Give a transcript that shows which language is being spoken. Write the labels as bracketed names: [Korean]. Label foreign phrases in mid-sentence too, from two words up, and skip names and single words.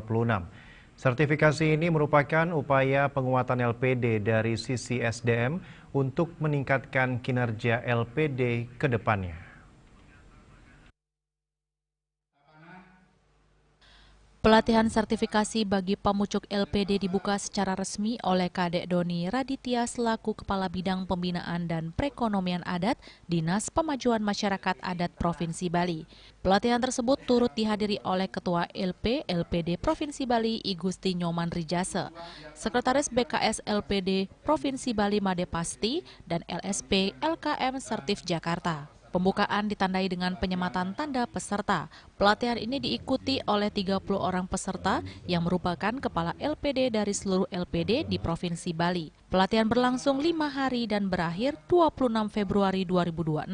[Indonesian] Sertifikasi ini merupakan upaya penguatan LPD dari sisi SDM untuk meningkatkan kinerja LPD ke depannya. Pelatihan sertifikasi bagi pemucuk LPD dibuka secara resmi oleh Kadek Doni Raditya selaku Kepala Bidang Pembinaan dan Perekonomian Adat Dinas Pemajuan Masyarakat Adat Provinsi Bali. Pelatihan tersebut turut dihadiri oleh Ketua LP-LPD Provinsi Bali I Gusti Nyoman Rijase, Sekretaris BKS LPD Provinsi Bali Made Pasti, dan LSP LKM Sertif Jakarta. Pembukaan ditandai dengan penyematan tanda peserta. Pelatihan ini diikuti oleh 30 orang peserta yang merupakan kepala LPD dari seluruh LPD di Provinsi Bali. Pelatihan berlangsung 5 hari dan berakhir 26 Februari 2026.